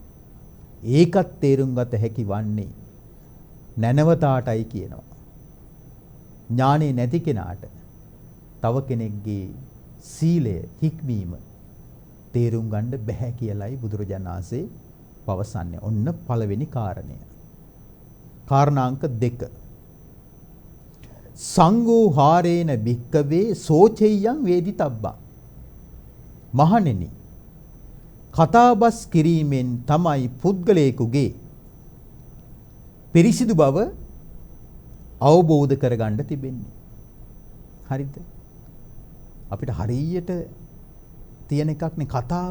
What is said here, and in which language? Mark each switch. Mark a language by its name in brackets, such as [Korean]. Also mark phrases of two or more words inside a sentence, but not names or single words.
[Sinhala] ඒකත් තේරුම් ගත හැකි වන්නේ නැනවතාටයි කියනවා. ඥානෙ නැති කෙනාට තව කෙනෙක්ගේ සීලය හික්මීම තේරුම් ගන්න බෑ කියලයි බුදුරජාණන් වහන්සේ පවසන්නේ. ඔන්න පළවෙනි කාරණය. කාරණාංක 2. [Pali] සංඝෝ හාරේන භික්කවේ සෝචෙය්‍යං වේදිතබ්බං. [Sinhala] මහණෙනි, කතාබස් කිරීමෙන් තමයි පුද්ගලයෙකුගේ පිරිසිදු බව අවබෝධ කරගන්න තිබෙන්නේ. හරිද? අපිට හරියට තියෙන එකක් නේ කතාව.